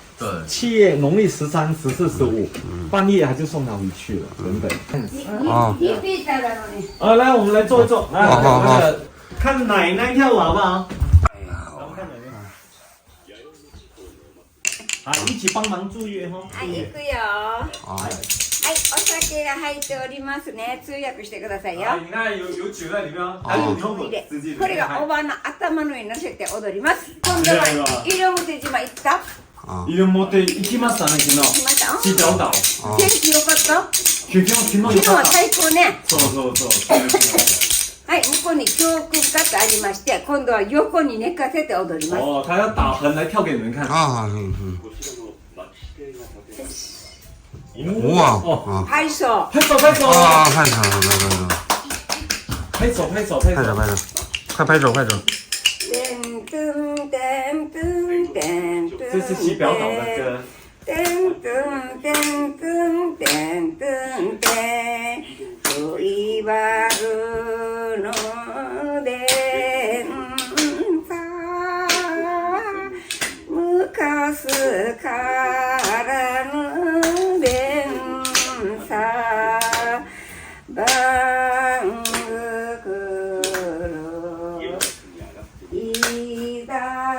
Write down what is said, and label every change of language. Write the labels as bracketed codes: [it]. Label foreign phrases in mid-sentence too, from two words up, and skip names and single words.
[zh] 对，7月农历13、14、15，半夜他就送他回去了，等等。啊，来，我们来坐一坐，来，看奶奶跳舞好不好？啊，一起帮忙注意哈。 [ja] はい、行くよ。はい、お酒が入っておりますね。通訳してくださいよ。 [zh] 你看有酒在里面啊。 [ja] これがおばの頭の上に乗せて踊ります。今度は西表島行った？西表行きましたね、昨日。行きました。西表岛。天気良かった？昨日は最高ね。そう。はい、向こうに教訓かとありまして、今度は横に寝かせて踊ります。 [zh] 哦，他要打横来跳给你们看。哇！拍手。拍手。啊，拍手，快拍手！这是西表岛的歌。 [ja] 昔からの連鎖番黒いだ